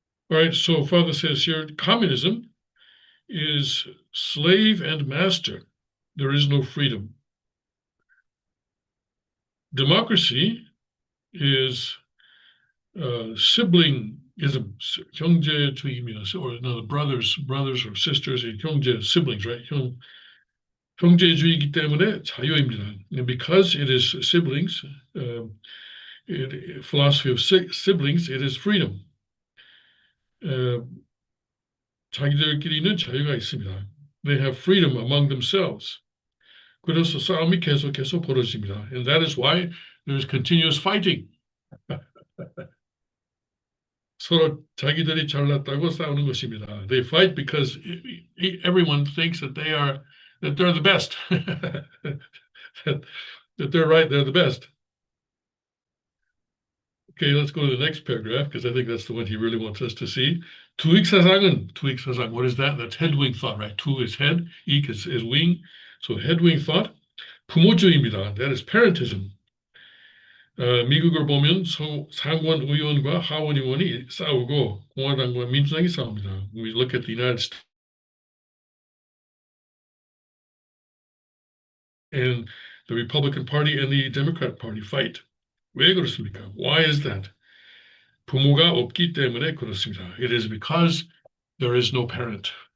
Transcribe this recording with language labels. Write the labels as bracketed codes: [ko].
[en] All right, so Father says here, communism is slave and master. There is no freedom. Democracy is siblingism, [ko] 형제주의입니다. [en] Or no, brothers or sisters, 형제, siblings, right? [ko] 형제주의이기 때문에 자유입니다. [en] And because it is siblings, philosophy of siblings, it is freedom. [ko] 자기들끼리는 자유가 있습니다. [en] They have freedom among themselves. [ko] 그래서 싸움이 계속 벌어집니다. [en] And that is why there's continuous fighting. [ko] 서로 자기들이 잘났다고 싸우는 것입니다. [en] They fight because everyone thinks that they're the best. that they're right, they're the best. Okay, let's go to the next paragraph because I think that's the one he really wants us to see. [ko] 투익사상, [en] what is that? That's head wing thought, right? Tu is head, ik is wing. So head wing thought, [ko] 부모주의입니다. [en] That is parentism. [ko] 미국을 보면 상원 의원과 하원 의원이 싸우고 공화당과 민주당이 싸웁니다. [en] We look at the United States and the Republican Party and the Democrat Party fight. [ko] 왜 그렇습니까? [en] Why is that? [ko] 부모가 없기 때문에 그렇습니다. [en] It is because there is no parent.